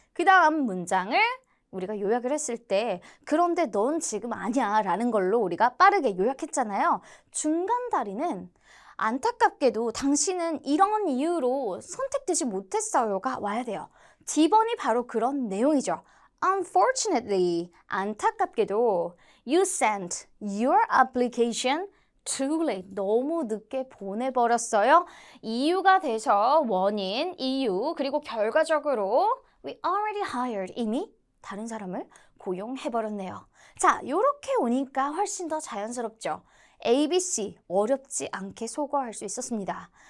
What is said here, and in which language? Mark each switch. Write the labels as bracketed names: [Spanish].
[Korean] 그 다음 문장을 우리가 요약을 했을 때 그런데 넌 지금 아니야 라는 걸로 우리가 빠르게 요약했잖아요. 중간 다리는 안타깝게도 당신은 이런 이유로 선택되지 못했어요가 와야 돼요. D번이 바로 그런 내용이죠. [English] Unfortunately, [Korean] 안타깝게도 [English] you sent your application too late. [Korean] 너무 늦게 보내버렸어요. 이유가 돼서 원인, 이유, 그리고 결과적으로 [English] we already hired. [Korean] 이미 다른 사람을 고용해버렸네요. 자, 요렇게 오니까 훨씬 더 자연스럽죠. ABC 어렵지 않게 소거할 수 있었습니다.